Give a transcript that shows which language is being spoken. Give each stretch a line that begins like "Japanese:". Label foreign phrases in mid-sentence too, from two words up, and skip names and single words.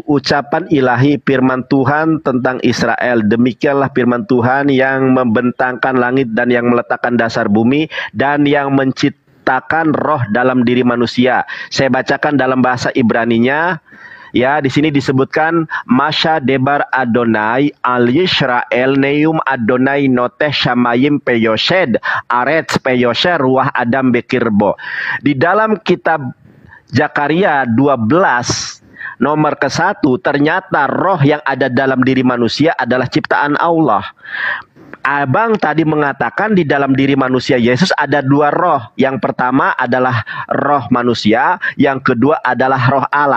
Indonesian: Ucapan ilahi firman Tuhan tentang Israel. Demikianlah firman Tuhan yang membentangkan langit dan yang meletakkan dasar bumi dan yang menciptakan roh dalam diri manusia. Saya bacakan dalam bahasa Ibraninya. Ya, di sini disebutkan
Hebrew: משא דבר אדני על ישראל נאם אדני נטה שמים ויסד ארץ ויצר רוח אדם בקרבו.
Indonesian: Di dalam kitab Zakaria 12 nomor ke-1, ternyata roh yang ada dalam diri manusia adalah ciptaan Allah. Abang tadi mengatakan di dalam diri manusia Yesus ada dua roh. Yang pertama adalah roh manusia, yang kedua adalah roh Allah.